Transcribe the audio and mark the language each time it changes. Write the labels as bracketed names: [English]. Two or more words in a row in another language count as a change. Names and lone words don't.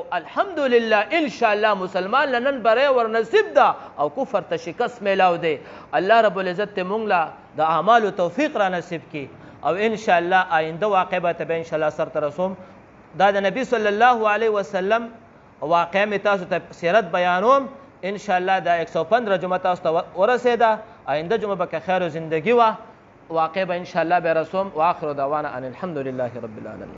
[Pashto] الحمدلله انشاءالله مسلمان له نن بری ور نصیب ده او کفر ته شکست میلاو دی [Arabic] الله رب العزت [Pashto] دې موږ له د اعمالو توفیق را نصیب کړي او انشاءالله آینده واقع به ته به انشاءالله سرته رسوم دا د نبي [Arabic] صلی الله علیه وسلم [Pashto] واقع مې تاسو ته سیرت بیانوم انشاءالله دا 115 جمعه تاسو ته ورسېده آینده جمعه به که خیر و زندگی وه واقع به انشاءالله به رسوم [Arabic] و آخر دعوانا ان الحمد لله رب العالمین